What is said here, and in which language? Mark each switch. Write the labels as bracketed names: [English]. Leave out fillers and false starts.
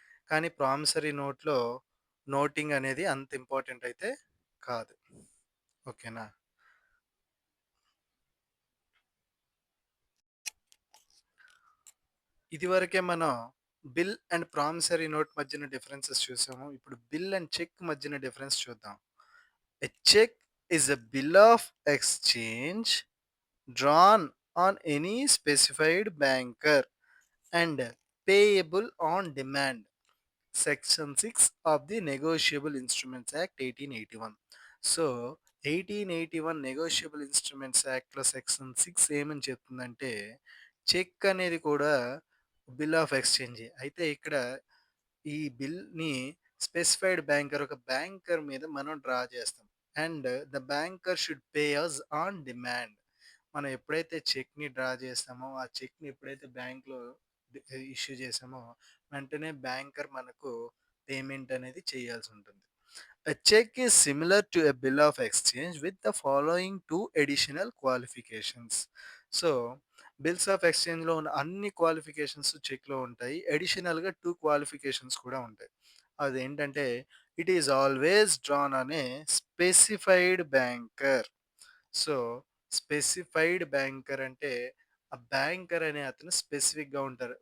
[Telugu] కానీ ప్రామిసరీ నోట్‌లో నోటింగ్ అనేది అంత ఇంపార్టెంట్ అయితే కాదు. ఓకేనా? ఇదివరకే మనం బిల్ అండ్ ప్రామిసరీ నోట్ మధ్యన డిఫరెన్సెస్ చూసాము. ఇప్పుడు బిల్ అండ్ చెక్ మధ్యన డిఫరెన్స్ చూద్దాం. [English] A cheque is a bill of exchange drawn on any specified banker and payable on demand. Section 6 of the Negotiable Instruments Act 1881. [Telugu] So 1881 negotiable instruments యాక్ట్‌లో section 6 ఏమని చెప్తుందంటే, check అనేది కూడా bill of ఎక్స్‌చేంజే. అయితే ఇక్కడ ఈ బిల్‌ని స్పెసిఫైడ్ బ్యాంకర్ ఒక బ్యాంకర్ మీద మనం డ్రా చేస్తాం. [English] And the banker should pay us on demand. [Telugu] మనం ఎప్పుడైతే చెక్‌ని డ్రా చేస్తామో, ఆ చెక్‌ని ఎప్పుడైతే బ్యాంక్‌లో ఇష్యూ చేసామో, వెంటనే బ్యాంకర్ మనకు పేమెంట్ అనేది చేయాల్సుంటుంది. [English] A check is similar to a bill of exchange with the following two additional qualifications. [Telugu] So, bills of ఎక్స్‌చేంజ్‌లో ఉన్న అన్ని క్వాలిఫికేషన్స్ చెక్‌లో ఉంటాయి. అడిషనల్‌గా 2 క్వాలిఫికేషన్స్ కూడా ఉంటాయి. అదేంటంటే, [English] It is always drawn on a specified banker. [Telugu] So, specified banker అంటే, ఆ banker అనే అతను స్పెసిఫిక్‌గా ఉంటారు.